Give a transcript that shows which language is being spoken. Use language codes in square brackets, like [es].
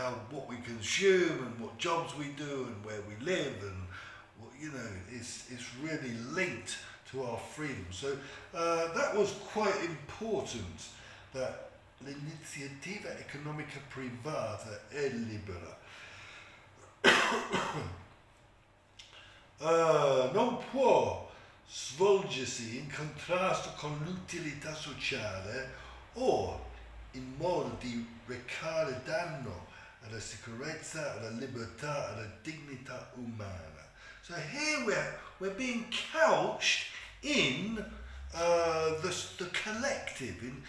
[en] What we consume and what jobs we do and where we live, and it's really linked to our freedom. So that was quite important, that [it] l'iniziativa economica privata è libera. Non può svolgersi in contrasto con l'utilità sociale o in modo di recare danno alla sicurezza, alla libertà, alla dignità umana. [en] So here we're being couched in the collective.